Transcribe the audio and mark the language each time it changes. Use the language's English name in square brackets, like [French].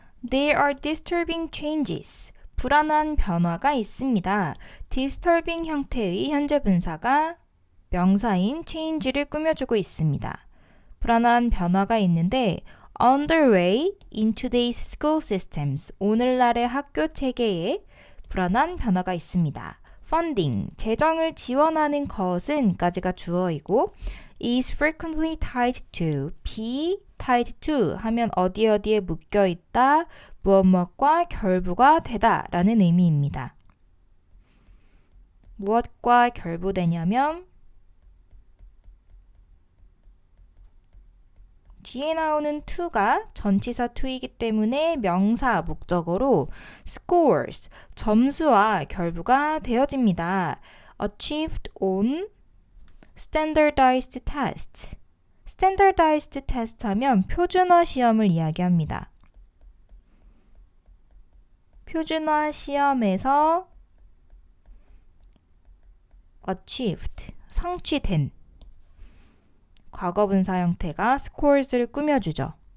[English] There are disturbing changes. [Korean] 불안한 변화가 있습니다. disturbing 형태의 현재 분사가 명사인 change를 꾸며주고 있습니다. 불안한 변화가 있는데 [English] underway in today's school systems. [Korean] 오늘날의 학교 체계에 불안한 변화가 있습니다. funding, 재정을 지원하는 것은 까지가 주어이고 [English] is frequently tied to, [Korean] be tied to 하면 어디에 묶여 있다, 무엇과 결부가 되다 라는 의미입니다. 무엇과 결부되냐면 뒤에 나오는 to가 전치사 to이기 때문에 명사 목적어로 scores, 점수와 결부가 되어집니다. [English] achieved on standardized tests. [Korean] standardized test 하면 표준화 시험을 이야기합니다. 표준화 시험에서 achieved, 성취된 과거분사 형태가 scores를 꾸며주죠.